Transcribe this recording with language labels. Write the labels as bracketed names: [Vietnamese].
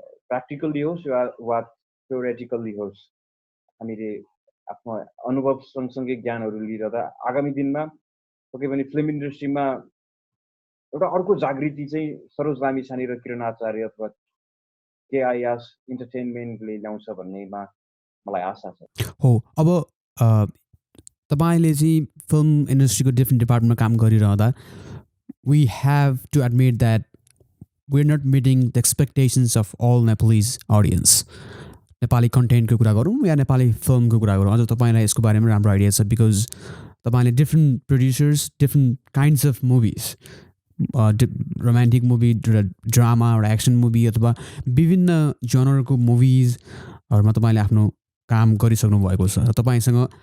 [Nepali] Practically होस् वा थ्योरेटिकल्ली होस् हामीले आफ्नो अनुभव सँगसँगै ज्ञानहरू लिइरहँदा आगामी दिनमा पक्कै पनि फिल्म इन्डस्ट्रीमा एउटा अर्को जागृति चाहिँ सरोज लामिछाने र किरण आचार्य अथवा केआइएस इन्टरटेनमेन्टले ल्याउँछ भन्नेमा मलाई आशा छ। हो, अब तपाईँले चाहिँ फिल्म इन्डस्ट्रीको डिफ्रेन्ट डिपार्टमेन्टमा काम गरिरहँदा [English] we have to admit that we're not meeting the expectations of all Nepalese audience. [Nepali] Nepali कन्टेन्टको कुरा गरौँ या नेपाली फिल्मको कुरा गरौँ, अझ तपाईँलाई यसको बारेमा राम्रो आइडिया छ बिकज तपाईँले different producers, different kinds of movies, romantic movie, drama, एउटा एक्सन मुभी अथवा विभिन्न जनरको मुभिजहरूमा तपाईँले आफ्नो काम गरिसक्नु भएको छ र तपाईँसँग